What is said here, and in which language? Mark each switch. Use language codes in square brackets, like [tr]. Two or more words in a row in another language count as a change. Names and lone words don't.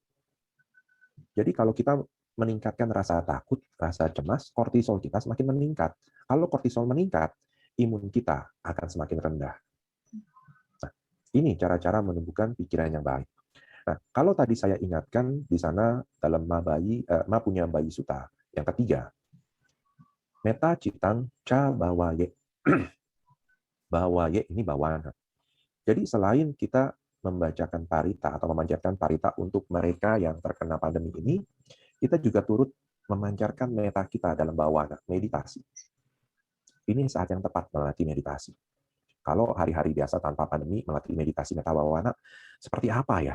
[id] Jadi kalau kita meningkatkan rasa takut, rasa cemas, kortisol kita semakin meningkat. Kalau kortisol meningkat, imun kita akan semakin rendah. Nah, ini cara-cara menumbuhkan pikiran yang baik. Nah, kalau tadi saya ingatkan di sana dalam Ma punya bayi suta, yang ketiga, [pi] meta citang ca bawaye. [id] Bawaye ini bawana. Jadi selain kita membacakan parita atau memanjatkan parita untuk mereka yang terkena pandemi ini, kita juga turut memancarkan meta kita dalam bawana, meditasi. Ini saat yang tepat melatih meditasi. Kalau hari-hari biasa tanpa pandemi melatih meditasi meta bawana, seperti apa ya?